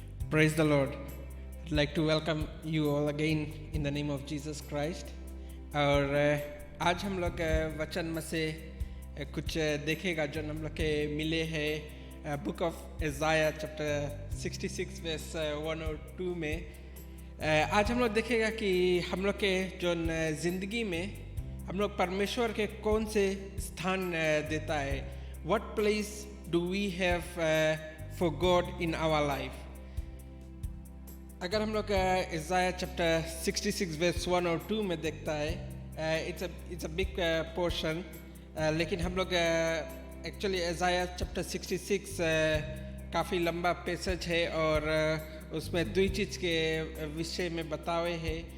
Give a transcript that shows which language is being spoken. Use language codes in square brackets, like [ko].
[en] Praise the Lord. I'd like to welcome you all again in the name of Jesus Christ. [hi] और आज हम लोग वचन में से कुछ देखेगा जो हम लोग के मिले हैं बुक ऑफ इज़ाया चैप्टर 66 वर्स 1 और 2 में. आज हम लोग देखेगा कि हम लोग के जो ज़िंदगी में हम लोग परमेश्वर के कौन से स्थान देता है. [en] What place do we have for God in our life? [hi] अगर हम लोग इज़ाया चैप्टर 66 वर्स 1 और 2 में देखता है, [en] it's a big portion, [hi] लेकिन हम लोग एक्चुअली इज़ाया चैप्टर 66 काफ़ी लंबा पैसेज है और उसमें दो चीज़ के विषय में बतावे है.